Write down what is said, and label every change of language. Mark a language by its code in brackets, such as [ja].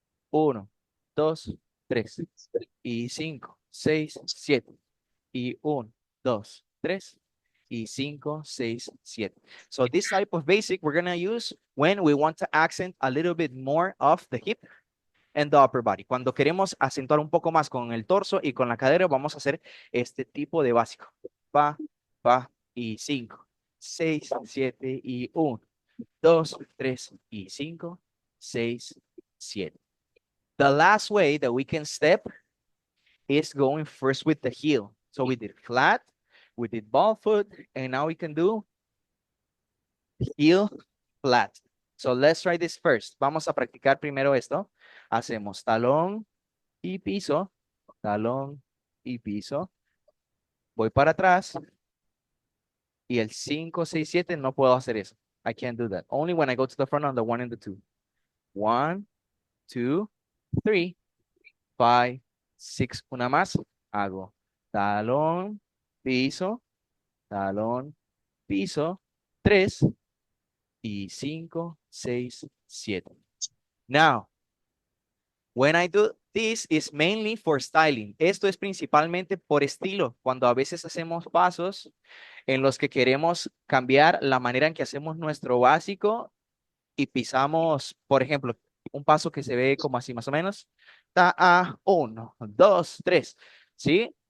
[es] 1, 2, 3 y 5, 6, 7. Y 1, 2, 3 y 5, 6, 7. [en] So this type of basic we're going to use when we want to accent a little bit more of the hip and the upper body. [es] Cuando queremos acentuar un poco más con el torso y con la cadera, vamos a hacer este tipo de básico. Pa, pa y 5, 6, 7 y 1, 2, 3 y 5, 6, 7. [en] The last way that we can step is going first with the heel. So we did flat, we did ball foot, and now we can do heel flat. So let's try this first. [es] Vamos a practicar primero esto. Hacemos talón y piso, talón y piso. Voy para atrás. Y el 5, 6, 7 no puedo hacer eso. [en] I can't do that. Only when I go to the front on the 1 and the 2. [es] 1, 2, 3, 5, 6. Una más. Hago talón, piso, talón, piso, 3 y 5, 6, 7. Now, [en] When I do this is mainly for styling. [es] Esto es principalmente por estilo. Cuando a veces hacemos pasos en los que queremos cambiar la manera en que hacemos nuestro básico y pisamos, por ejemplo, un paso que se ve como así más o menos. Ta, a, uno, dos, tres. ¿Sí?